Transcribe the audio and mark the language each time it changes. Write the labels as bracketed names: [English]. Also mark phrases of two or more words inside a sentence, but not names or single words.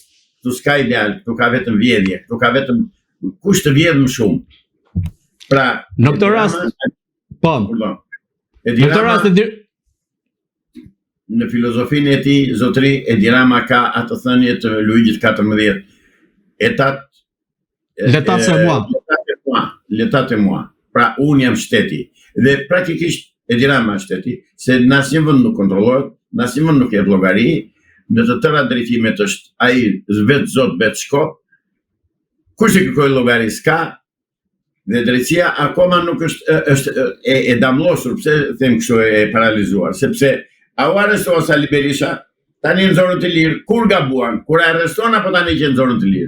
[Albanian] Tu s'ka ideal, tu ka vetëm vjedhje, tu ka vetëm kush të vjedh më shumë. Pra, në këtë rast, po. Në këtë rast në filozofinë e tij, zotëri, Edi Rama ka atë thënie të Luigjit 14. [French] L'état c'est moi. L'état c'est moi. [Albanian] Pra, unë jam shteti. Dhe praktikisht Edi Rama shteti, se në asnjë vend nuk kontrollohet, në asnjë vend nuk jep llogari, në të tëra drejtimet është ai vetë zot, vetë shkop. Kush i kërkoi llogari s'ka, dhe drejtësia akoma nuk është e damllosur, pse them kështu e paralizuar, sepse a u arrestuan Sali Berisha, tani në zonën të lirë, kur gabuan, kur arrestuan apo tani që në zonën të lirë?